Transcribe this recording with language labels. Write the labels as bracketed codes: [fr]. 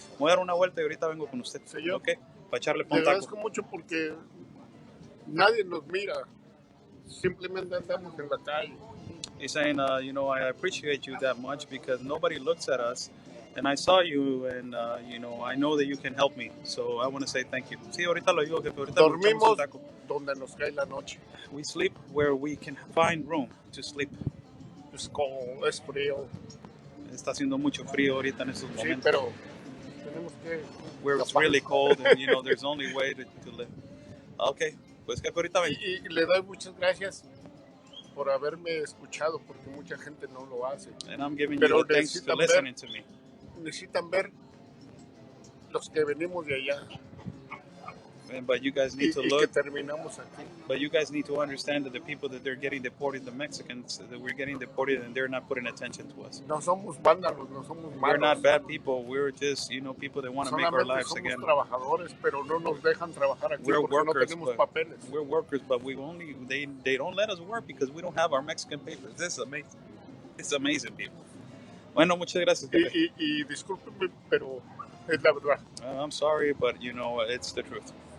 [es] Voy a dar una vuelta y ahorita vengo con usted. Señor, ok, para echarle le pontaco. agradezco mucho porque nadie nos mira, simplemente andamos en la calle. [en] He's saying, I appreciate you that much because nobody looks at us, and I saw you, and I know that you can help me. So I want to say thank you. [es] Sí, ahorita lo digo, jefe. Ahorita dormimos donde nos cae la noche. [en] We sleep where we can find room to sleep. [es] Es [en] cold, [es] es frío. Está haciendo mucho frío ahorita en estos momentos. Sí, pero tenemos que [en] where it's really cold and there's only way to live. [es] Okay, pues jefe, ahorita ven. Y le doy muchas gracias por haberme escuchado porque mucha gente no lo hace. [en] And I'm giving you the thanks for listening to me. [es] Necesitan ver los que venimos de allá. [en] But you guys need to look. [es] Que terminamos aquí. [en] But you guys need to understand that the people that they're getting deported, the Mexicans that we're getting deported, and they're not putting attention to us. [es] No somos vándalos, no somos malos. [en] We're not bad people. We're just people that want to make our lives again. [es] Trabajadores, pero no nos dejan trabajar aquí porque [en] workers, [es] no tenemos papeles. [en] We're workers, but they don't let us work because we don't have our Mexican papers. This is amazing. It's amazing, people. [es] Bueno, muchas gracias. Y discúlpeme, pero es la verdad. [en] I'm sorry, but it's the truth.